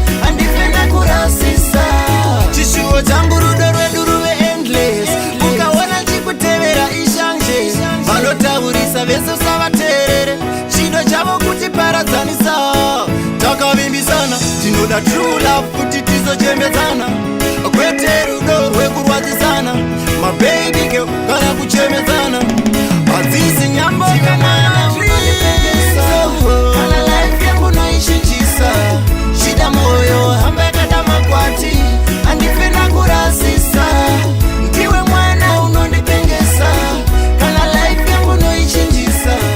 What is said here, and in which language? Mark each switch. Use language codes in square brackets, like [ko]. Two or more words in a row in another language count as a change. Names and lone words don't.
[sn] Handifenda kurasisa. Chishuwo changu rudo rwedu ruve endless. Ukaona chikutevera ishanje. Vanotaurisa vese usavateerere. Chido chavo kutiparadzanisa. Takavimbisana, tinoda [en] true love [sn] kuti tizochembedzana. Kwete rudo rwekurwadzisana. [en] My baby girl, [sn] kana kuchemedzana. Hadzisi nyambo kana life yangu noishinjisa. Shida moyo, hamba kada makwati. Handifenda kurasisa. Ndiwe mwana unondipengesa. Kana life yangu noichinjisa.